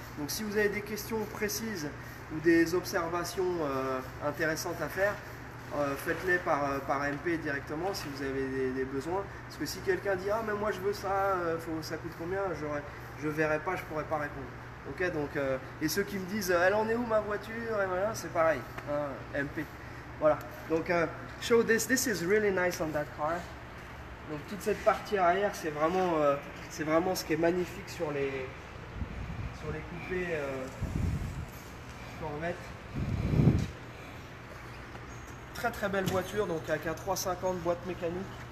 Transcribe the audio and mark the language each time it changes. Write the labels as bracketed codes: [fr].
[fr] Donc si vous avez des questions précises ou des observations intéressantes à faire, faites-les par MP directement si vous avez des besoins. Parce que si quelqu'un dit « Ah mais moi je veux ça, ça coûte combien ?» je verrai pas, je pourrai pas répondre. Ok, donc, et ceux qui me disent « Elle en est où ma voiture ?» et voilà, c'est pareil, hein, MP. Voilà, donc [en] show this is really nice on that car. [fr] Donc toute cette partie arrière, c'est vraiment ce qui est magnifique sur les coupés Corvette. Très très belle voiture, donc avec un 350 boîte mécanique.